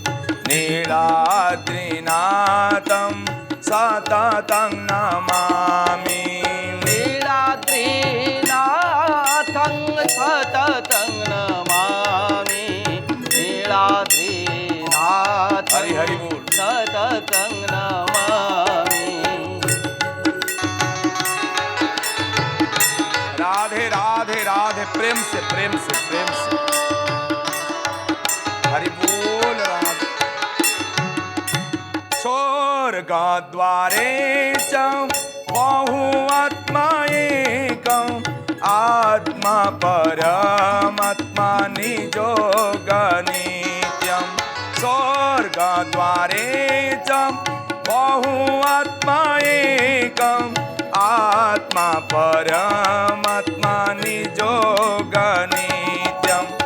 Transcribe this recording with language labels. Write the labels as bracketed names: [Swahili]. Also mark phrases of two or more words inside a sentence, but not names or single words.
[Sanskrit] नीलाद्रिनाथं सततं नमामि। नीलाद्रिनाथं सततं नमामि। नीलाद्रिनाथं [Hindi] हरि हरि बोल। [Sanskrit] सततं नमामि। [Hindi] राधे राधे राधे प्रेम से प्रेम से प्रेम से हरि बोल। [Sanskrit] राधे स्वर्गद्वारे च बहुआत्मा एकम् आत्मा परमात्मा निजोगनित्यं। स्वर्गद्वारे च बहुआत्मा एकम् आत्मा परमात्मा निजोगनित्यं।